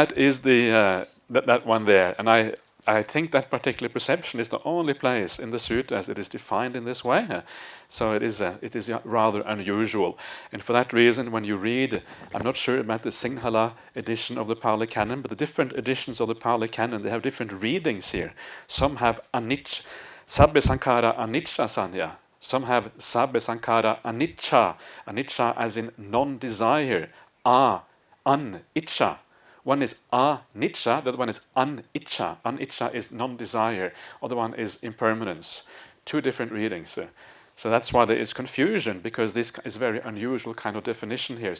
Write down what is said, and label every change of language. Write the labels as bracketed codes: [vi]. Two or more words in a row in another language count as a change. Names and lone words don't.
[en] that one there, and I I think that particular perception is the only place in the suttas it is defined in this way. So it is rather unusual. And for that reason, when you read, I'm not sure about the Sinhala edition of the Pali Canon, but the different editions of the Pali Canon, they have different readings here. Some have [pi] anicca, sabbe sankhara anicca sanya. [en] Some have [pi] sabbe sankhara anicca, anicca [en] as in non-desire, anicca. One is anicca, the other one is anicca. Anicca is non-desire, other one is impermanence. Two different readings. So that's why there is confusion, because this is a very unusual kind of definition here.